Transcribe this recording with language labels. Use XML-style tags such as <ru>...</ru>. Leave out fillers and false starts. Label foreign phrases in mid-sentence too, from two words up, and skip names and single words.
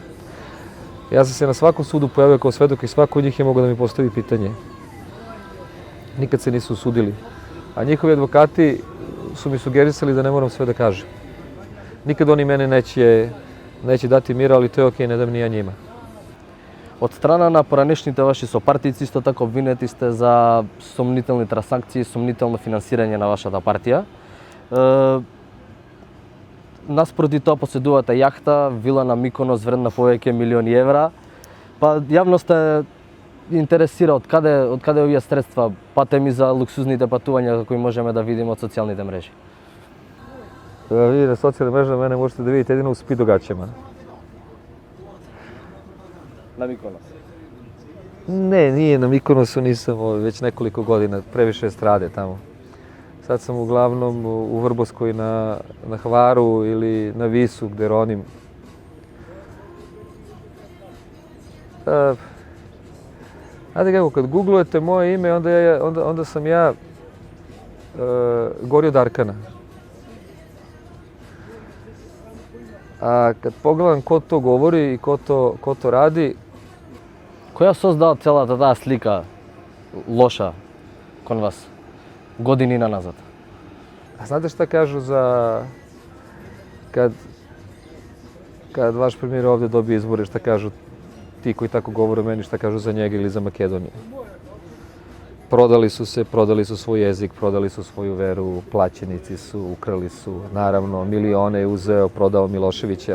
<sr>Ja sam se na svakom sudu pojavio kao svedok i svako od njih je mogao da mi postavi pitanje. Nikad se nisu sudili. A njihovi advokati su mi sugerisali da ne moram sve da kažem. Nikad oni mene neće dati mira, ali to je okej, ne dam ni ja njima.</sr> <mk>Од страна на поранешните ваши сопартици исто така обвинети сте за сомнителни трансакции, сомнително финансирање на вашата партија. Наспроти тоа поседувате јахта, вила на Миконос вредна повеќе милиони евра. Па јавноста интересира од каде овие средства, патеми за луксузните патувања кои можеме да видиме од социјалните мрежи.</mk> <sr>Vi na socijalne mreže mene možete da vidite jedino u speed događajima. Na Mikonos? Ne, nije na Mikonosu, nisam već nekoliko godina, previše strade tamo. Sad sam uglavnom u Vrboskoj na Hvaru ili na Visu gde ronim. Znate kako, kad googlujete moje ime, onda sam ja gori od Arkana. A kad pogledam ko to govori i ko to radi...</sr> <mk>Која создава целата таа слика лоша кон вас години назад?</mk> <sr>A znate šta kažu za... Kad vaš premijer ovdje dobije izbore, šta kažu ti koji tako govore o meni, šta kažu za njega ili za Makedoniju? Prodali su se, prodali su svoj jezik, prodali su svoju veru, plaćenici su, ukrali su, naravno, milione je uzeo, prodao Miloševića.</sr>